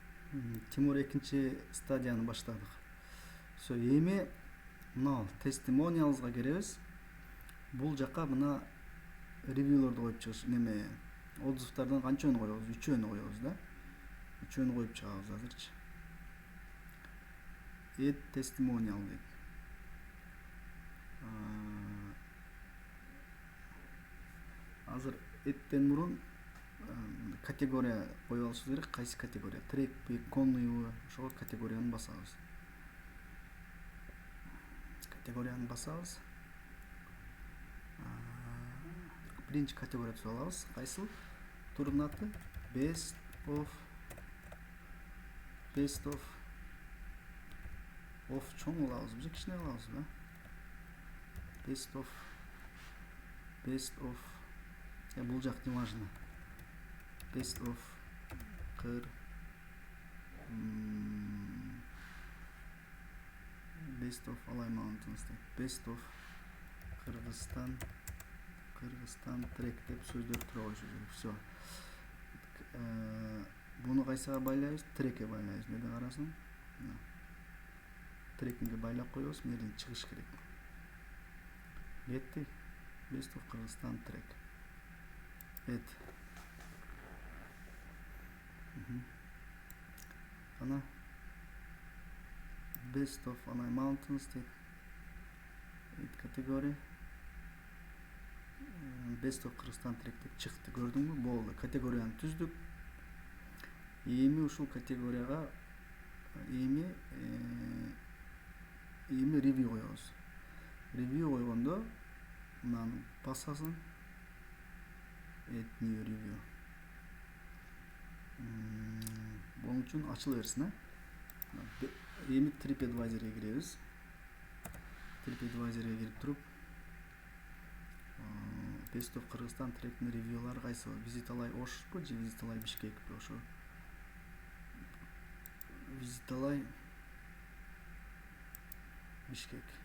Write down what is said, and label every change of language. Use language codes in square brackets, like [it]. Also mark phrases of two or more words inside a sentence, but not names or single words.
[ky] Тимур экинчи стадияны баштадык. Эми мына testimonialsга киребиз. Бул жака мына ревьюлорду коюп чыгыш, неме отзывдардан канчаны коебуз? 3-өнү коебуз да. 3-өнү коюп чыгабыз азырчы. [en] Add testimonial дейт. [ky] Азыр эттен мурун категория коюп алышыбыз керек. Кайсы категория? Трекпи, конуйбу? Ошого категорияны басабыз. Категорияны басабыз. Биринчи категория түзүп алабыз. Кайсыл? Турдун аты Best of чоң кылабызбы же кичине кылабызбы? Best of бул жак [ru] не важно. [ky] Best of Alay Mountains дейт. Best of Кыргызстан трек деп сөздөр тура коюш керек. Всё. Буну кайсыга байлайбыз? Трекке байлайбыз. Мына карасын. Трекинге байлап коебуз. Менден чыгыш керек. Кетти. Best of Кыргызстан трек. Ана Best of Alay Mountains дейт. Категория Best of Кыргызстан трек деп чыкты. Көрдүңбү? Болду. Категорияны түздүк. Эми ушул категорияга эми ревью коебуз. Ревью койгондо мынаны басасың. [en] Add new review. [ky] Bunun үчүн ачыла берсин, Эми TripAdvisor'га киребиз. TripAdvisor'га кирип туруп, Best of Кыргызстан тректин ревьюлары кайсы? Visit Alay Ошбу же Visit Alay Бишкекпи? Ошо Visit Alay Бишкек.